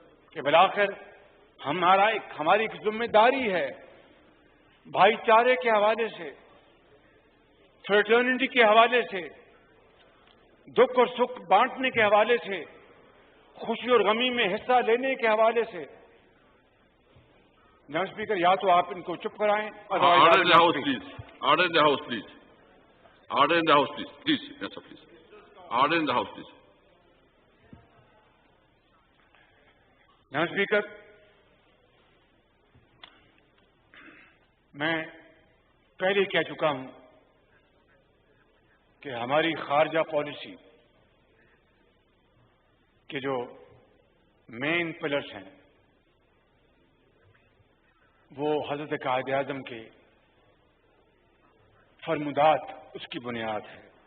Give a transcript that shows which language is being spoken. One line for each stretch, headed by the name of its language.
Urdu: کہ بالآخر ہماری ایک ذمہ داری ہے بھائی چارے کے حوالے سے، فریٹرنٹی کے حوالے سے، دکھ اور سکھ بانٹنے کے حوالے سے، خوشی اور غمی میں حصہ لینے کے حوالے سے. جناب اسپیکر، یا تو آپ ان کو چپ کرائیں.
English: Order in the House, please. Order in the House, please. Order in the House, please. Please, yes, sir, please. Order in the House, please.
Urdu: جناب اسپیکر، میں پہلے ہی کہہ چکا ہوں کہ ہماری خارجہ پالیسی کے جو مین پلرز ہیں وہ حضرت قائد اعظم کے فرمودات اس کی بنیاد ہے.